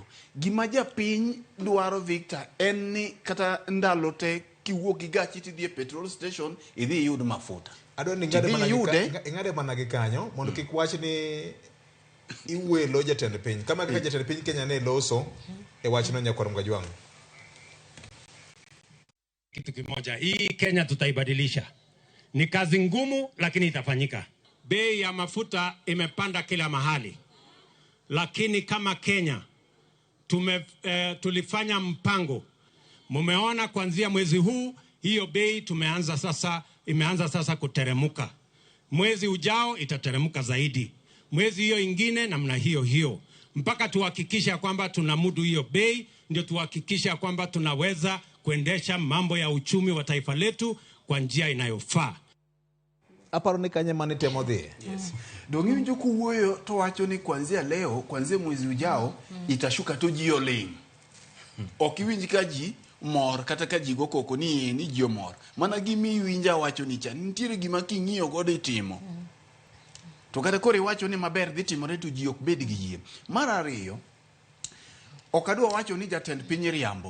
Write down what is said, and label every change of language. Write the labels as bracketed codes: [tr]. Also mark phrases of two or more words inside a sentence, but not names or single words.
[luo] Gima japiny dwaro Victor en ni kata ndalo te kiwuok gi gachi tidhi e petrol station idhi yud mafuta. Adoni ngade mana gi kanyo mondo kik wach ni iwelo jatend piny kama kaka jatend piny Kenya ne loso e wach no Nyakwar Mgajwang. [sw] Kitu kimoja, hii Kenya tutaibadilisha. Ni kazi ngumu lakini itafanyika. Bei ya mafuta imepanda kila mahali. Lakini kama Kenya tulifanya mpango. Mumeona kuanzia mwezi huu hiyo bei imeanza sasa kuteremuka. Mwezi ujao itateremuka zaidi. Mwezi hiyo ingine namna hiyo. Mpaka tuhakikisha kwamba tunamudu hiyo bei, ndio tuhakikisha kwamba tunaweza kuendesha mambo ya uchumi wa taifa letu kwa njia inayofaa. [luo] Aparo ni kanye mane temo dhi. Yes. Dongi winjo kuwuoyo to wacho ni [sw] kuanzia leo, kuanzia mwezi ujao itashuka [luo] to ji oling. Okiwinji ka ji mor kata ka ji go koko ni ji mor. Mana gimi winja wacho ni cha nitiere gima king'iyo godo itimo. To kata kore wacho ni maber dhi timore to ji ok bed gi yie. Mar ariyo ok adwa wacho ni jatend piny riambo.